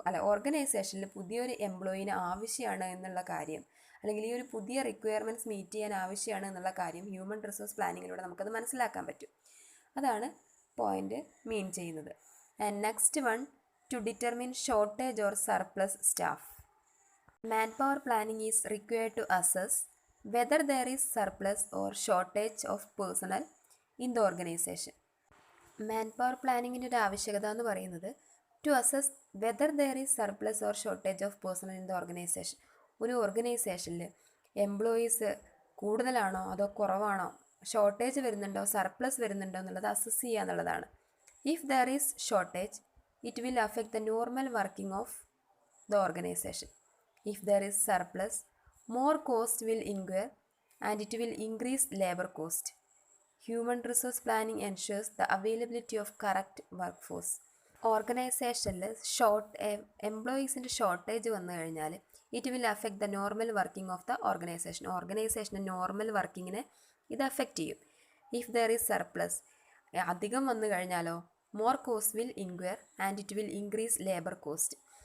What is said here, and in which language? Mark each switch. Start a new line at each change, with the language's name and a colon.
Malayalam: ഓർഗനൈസേഷനിൽ പുതിയൊരു എംപ്ലോയിന് ആവശ്യമാണ് എന്നുള്ള കാര്യം, അല്ലെങ്കിൽ ഈ ഒരു പുതിയ റിക്വയർമെൻറ്റ്സ് മീറ്റ് ചെയ്യാൻ ആവശ്യമാണ് എന്നുള്ള കാര്യം ഹ്യൂമൻ റിസോഴ്സ് പ്ലാനിങ്ങിലൂടെ നമുക്കത് മനസ്സിലാക്കാൻ പറ്റും. അതാണ് പോയിന്റ് മീൻ ചെയ്യുന്നത്.
English: And next one, to determine shortage or surplus staff. Manpower planning is required to assess whether there is surplus or shortage of personnel in the organization. Manpower planning
Malayalam: ഒരു ആവശ്യകത എന്ന് പറയുന്നത്
English: to assess whether there is surplus or shortage of personnel in the organization.
Malayalam: ഒരു ഓർഗനൈസേഷനിൽ employees കൂടുതലാണോ അതോ കുറവാണോ, shortage വരുന്നുണ്ടോ സർപ്ലസ് വരുന്നുണ്ടോ എന്നുള്ളത് അസസ് ചെയ്യുക എന്നുള്ളതാണ്.
English: If there is shortage, it will affect the normal working of the organization. If there is surplus, more cost will incur and it will increase labor cost. Human resource planning ensures the availability of correct workforce.
Malayalam: ഓർഗനൈസേഷനിൽ എംപ്ലോയീസിൻ്റെ shortage വന്നു കഴിഞ്ഞാൽ
English: it will affect the normal working of the
Malayalam: ഓർഗനൈസേഷൻ്റെ normal വർക്കിങ്ങിനെ ഇത് affect ചെയ്യും.
English: if there is surplus,
Malayalam: അധികം വന്നു കഴിഞ്ഞാലോ
English: More cost will inquire and it will increase labour cost.